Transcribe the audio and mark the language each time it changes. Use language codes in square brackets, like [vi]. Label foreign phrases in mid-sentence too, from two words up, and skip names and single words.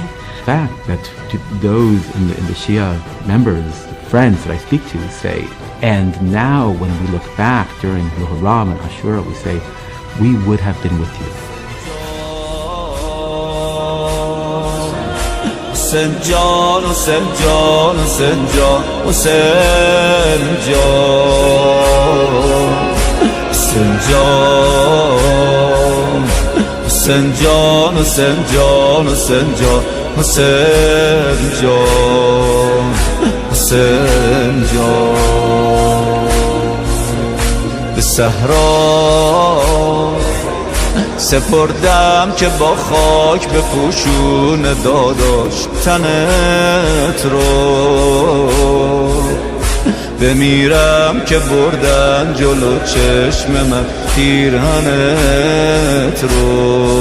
[en] The fact that those in the Shia members, friends that I speak to say, and now when we look back during Muharram and Ashura, we say, we would have been with you. [fa] Hussain Jan, Hussain Jan, Hussain Jan, Hussain Jan, Hussain Jan, Hussain Jan, Hussain Jan, Hussain Jan, Hussain Jan, Hussain Jan. به صحرا سپردم که با خاک بپوشون داداش تنت رو، بمیرم که بردن جلو چشم من پیرهنت رو.